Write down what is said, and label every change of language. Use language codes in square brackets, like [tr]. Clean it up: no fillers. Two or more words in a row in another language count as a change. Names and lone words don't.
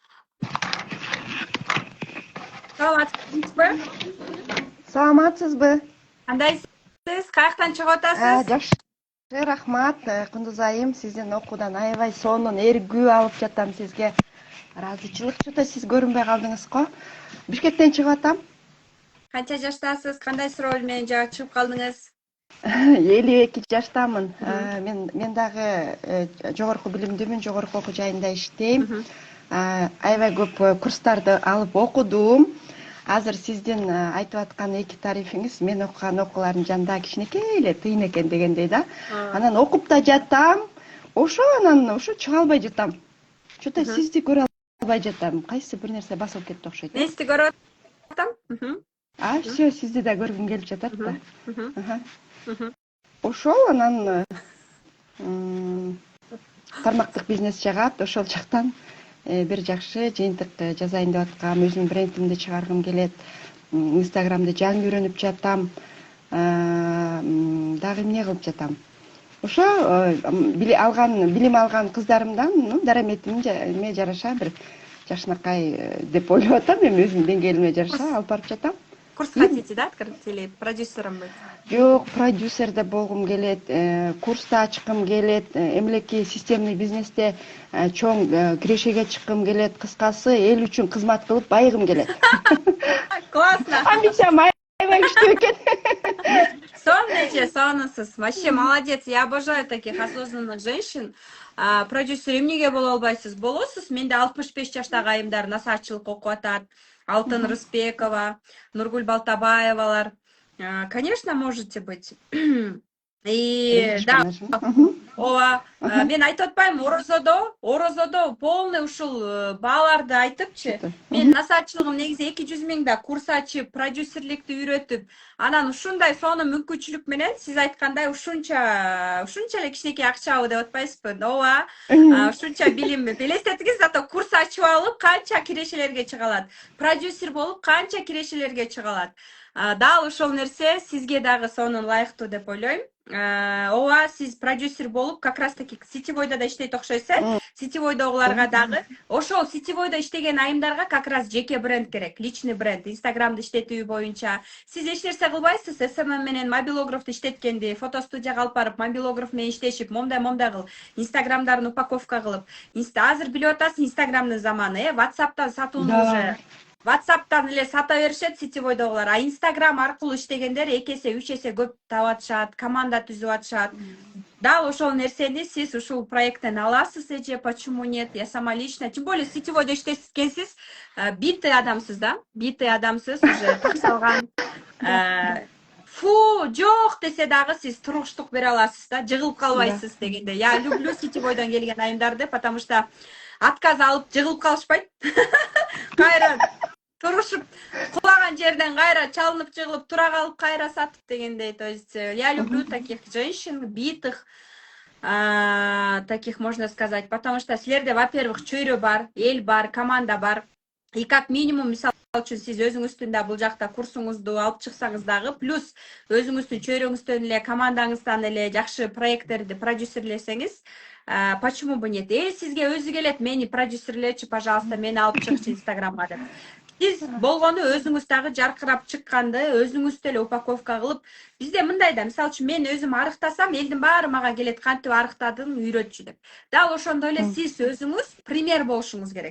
[ky] Саламатсызбы? Саламатсызбы? Кандайсыз? Каяктан чыгып атасыз? Жакшы, рахмат. Кундуз айым, сиздин окуудан аябай сонун эргүү алып жатам сизге. Ыраазычылык. Что-то сиз көрүнбөй калдыңыз го. Бишкектен чыгып атам. Канча жаштасыз? Кандай суроо менен чыгып калдыңыз? 52 жаштамын. Мен дагы жогорку билимдүүмүн, жогорку окуу жайында иштейм. Аябай көп курстарды алып окудум. Азыр сиздин айтып аткан эки тарифиңиз мен окуган окуулардын жанында кичинекей эле тыйын экен дегендей да. Анан окуп да жатам. Анан чыга албай жатам. Что-то сизди көрө албай жатам. Кайсы бир нерсе басылып кетти окшойт. Мен сизди көрүп атам. Все, сизди да көргүм келип жатат да. Анан тармактык бизнес жагат, ошол жактан бир жакшы жыйынтык жасайын деп аткам, өзүмдүн брендимди чыгаргым келет. Инстаграмды жаңы үйрөнүп жатам. Дагы эмне кылып жатам? Билим алган кыздарымдан дараметиме жараша бир жакшынакай деп ойлоп атам. Эми өзүмдүн деңгээлиме жараша алып барып жатам. [ru] Курс хотите, да, открыть или продюсером быть? [ky] Жок, продюсерде болгум келет, курста ачкым келет, эмелеки системный бизнесте чоң кирешеге чыккым келет. Кыскасы, эл үчүн кызмат кылып байыгым келет. Классно. Амбициям аябай күчтүү экен. Сонунсуз. [ru] Вообще молодец. Я обожаю таких осознанных женщин. [ky] Продюсер эмнеге боло албайсыз? Болосуз. Менде 65 жаштагы айымдар насаатчылык окуп атат. Алтын Рыспекова, Нургуль Балтабаевалар. [ru] Конечно, можете быть. И да, [ky] мен айтып атпайм, орозодо полный ушул бааларды айтыпчы. Мен насаатчылыгым негизи 200 миңда курс ачып, продюсерликти үйрөтүп, анан ушундай сонун мүмкүнчүлүк менен сиз айткандай ушунча эле кичинекей акчабы деп атпайсызбы? Ушунча билимби? Элестетиңиз, зато курс ачып алып канча кирешелерге чыга алат. Продюсер болуп канча кирешелерге чыга алат. Дал ошол нерсе сизге дагы сонун ылайыктуу деп ойлойм. Сиз продюсер болуп, [ru] как раз таки [ky] сетевойдо да иштейт окшойсуз. Сетевойдогуларга дагы ошол сетевойдо иштеген айымдарга [ru] как раз [ky] жеке бренд керек, [ru] личный бренд, [ky] Инстаграмды иштетүү боюнча. Сиз эч нерсе кылбайсыз, СММ менен мобилографты иштеткенди, фотостудияга алып барып, мобилограф менен иштешип, момдай кылып, Инстаграмдарын упаковка кылып. Азыр билип атасыз, Инстаграмдын заманы, WhatsApp'тан сатууну уже WhatsApp'тан эле сата беришет сетевойдогулар, а Инстаграм аркылуу иштегендер 2 эсе, 3 эсе көп таап атышат, команда түзүп атышат. Дал ошол нерсени сиз ушул проекттен аласыз эже, [ru] почему нет? Я сама лично, тем более [ky] сетевойдо иштескенсиз, битый адамсыз да? Битый адамсыз, уже таксалган фу жок десе дагы сиз турмуштук бере аласыз да, жыгылып Да. калбайсыз дегенде. [ru] Я люблю [ky] сетевойдон келген айымдарды, [ru] потому что отказ [ky] алып жыгылып калышпайт. Кайра турушуп кулаган жерден кайра чалынып жыгылып тура калып кайра сатып дегендей. [ru] То есть я люблю таких женщин, битых, таких можно сказать, потому что силерде, во-первых, [ky] чөйрө бар, эл бар, команда бар. [ru] И как минимум, [ky] мисалы үчүн сиз өзүңүздүн да бул жакта курсуңузду алып чыксаңыз дагы, плюс өзүңүздүн чөйрөңүздөн эле, командаңыздан эле жакшы проекттерди продюсерлесеңиз, [ru] почему бы нет? [ky] Эл сизге өзү келет, мени продюсерлечи, пожалуйста, мени алып чыкчы Инстаграмга деп. Сиз болгону өзүңүз дагы жаркырап чыкканды өзүңүз деле упаковка кылып, бизде мындай да, мисалы үчүн мен өзүм арыктасам, элдин баары мага келет, кантип арыктадың, үйрөтчү деп. Дал ошондой эле сиз өзүңүз пример болушуңуз керек.